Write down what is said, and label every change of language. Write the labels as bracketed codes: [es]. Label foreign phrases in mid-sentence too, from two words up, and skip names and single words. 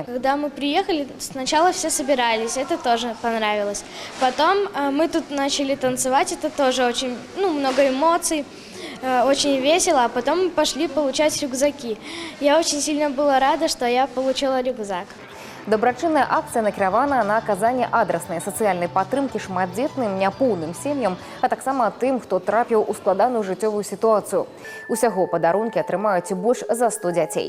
[ru] Когда мы приехали, сначала все собирались, это тоже понравилось. Потом мы тут начали танцевать, это тоже очень много эмоций, очень весело. А потом мы пошли получать рюкзаки. Я очень сильно была рада, что я получила рюкзак. [be] Добрачынная акция накіравана на аказанне адраснай сацыяльнай падтрымкі шматдзетным, няпоўным сем'ям, а таксама тым, хто трапіў у складаную жыццёвую сітуацыю. Усяго падарункі атрымаюць больш за 100 дзяцей.